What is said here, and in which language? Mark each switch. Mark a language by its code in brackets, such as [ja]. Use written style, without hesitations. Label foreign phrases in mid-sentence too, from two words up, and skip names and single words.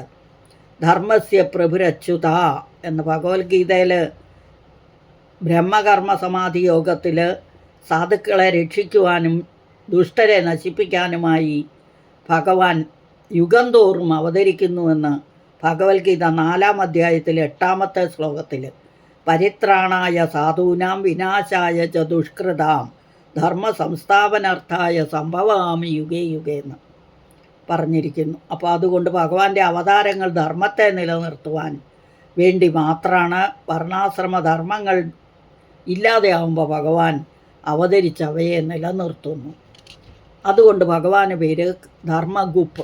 [sa] ധർമ്മസ്യ പ്രഭുരച്യുത [ml] എന്ന് ഭഗവത്ഗീതയിൽ ബ്രഹ്മകർമ്മ സമാധി യോഗത്തിൽ സാധുക്കളെ രക്ഷിക്കുവാനും ദുഷ്ടരെ നശിപ്പിക്കാനുമായി ഭഗവാൻ യുഗം തോറും അവതരിക്കുന്നുവെന്ന് ഭഗവത്ഗീത 4-ാം അധ്യായത്തിൽ 8-ാമത്തെ ശ്ലോകത്തിൽ [sa] പരിത്രാണായ സാധൂനാം വിനാശായ ച ദുഷ്കൃതാം ധർമ്മ സംസ്ഥാപനാർത്ഥായ സംഭവാമി യുഗേ യുഗേ [ml] എന്ന് പറഞ്ഞിരിക്കുന്നു. അപ്പോൾ അതുകൊണ്ട് ഭഗവാന്റെ അവതാരങ്ങൾ ധർമ്മത്തെ നിലനിർത്തുവാൻ വേണ്ടി മാത്രമാണ്. വർണ്ണാശ്രമ ധർമ്മങ്ങൾ ഇല്ലാതെയാവുമ്പോൾ ഭഗവാൻ അവതരിച്ചവയെ നിലനിർത്തുന്നു. അതുകൊണ്ട് ഭഗവാന് പേര് ധർമ്മഗുപ്പ്.